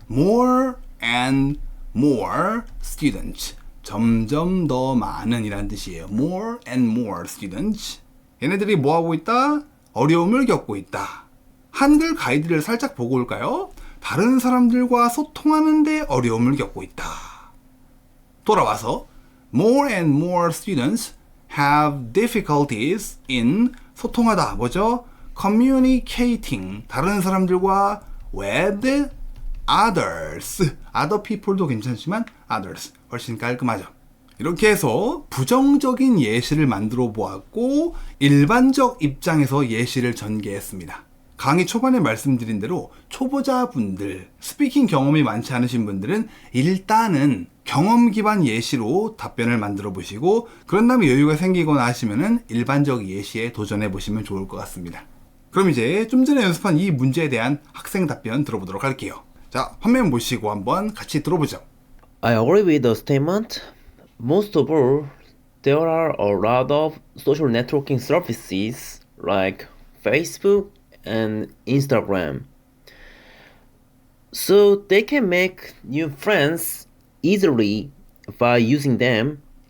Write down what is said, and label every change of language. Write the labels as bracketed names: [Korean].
[English] more and more students [Korean] 점점 더 많은 이란 뜻이에요. [English] more and more students [Korean] 얘네들이 뭐 하고 있다? 어려움을 겪고 있다. 한글 가이드를 살짝 보고 올까요? 다른 사람들과 소통하는데 어려움을 겪고 있다. 돌아와서 [English] more and more students have difficulties in [Korean] 소통하다 뭐죠? [English] communicating [Korean] 다른 사람들과 [English] with others other people도 [Korean] 괜찮지만 [English] others [Korean] 훨씬 깔끔하죠. 이렇게 해서 부정적인 예시를 만들어 보았고 일반적 입장에서 예시를 전개했습니다. 강의 초반에 말씀드린 대로 초보자분들, 스피킹 경험이 많지 않으신 분들은 일단은 경험 기반 예시로 답변을 만들어 보시고 그런 다음에 여유가 생기거나 하시면은 일반적 예시에 도전해 보시면 좋을 것 같습니다. 그럼 이제 좀 전에 연습한 이 문제에 대한 학생 답변 들어보도록 할게요. 자, 화면 보시고 한번 같이 들어보죠. [English] I agree with the statement. Most of all, there are a lot of social networking services like Facebook and Instagram. So they can make new friends easily by using them.